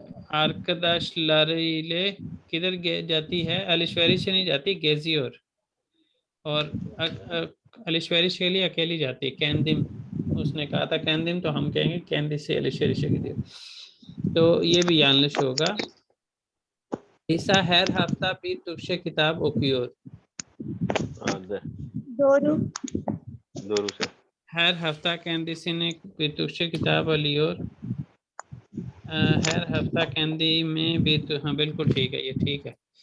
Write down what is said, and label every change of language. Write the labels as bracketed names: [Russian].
[Turkish] arkadaşları ile [Hindi] किधर जाती है? alışveriş से नहीं जाती, geziyor. और alışveriş के लिए अकेली जाती है. kendim, उसने कहा था kendim, तो हम कहेंगे [Turkish] kendisi alışverişe gidiyor. [Hindi] तो ये भी yanlış होगा. [Turkish] Lisa her hafta bir Türkçe kitap okuyor. doğru sir. Her hafta kendisine bir Türkçe kitap alıyor. Her hafta kendime bir, [Hindi] हाँ बिल्कुल ठीक है, ये ठीक है.